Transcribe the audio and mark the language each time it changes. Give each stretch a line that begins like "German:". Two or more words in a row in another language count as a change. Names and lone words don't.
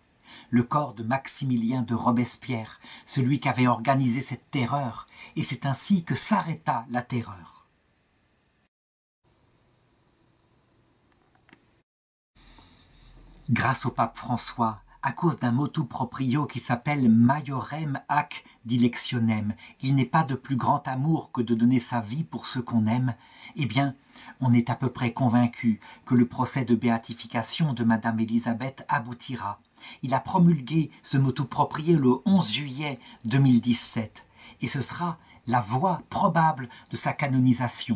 French: Le corps de Maximilien de Robespierre, celui qui avait organisé cette terreur, et c'est ainsi que s'arrêta la terreur. Grâce au pape François, à cause d'un
Latin: motu proprio
French: qui s'appelle
Latin: Maiorem ac dilectionem,
French: il n'est pas de plus grand amour que de donner sa vie pour ceux qu'on aime, eh bien, on est à peu près convaincu que le procès de béatification de Madame Élisabeth aboutira. Il a promulgué ce
Latin: motu proprio
French: le 11 juillet 2017, et ce sera la voie probable de sa canonisation.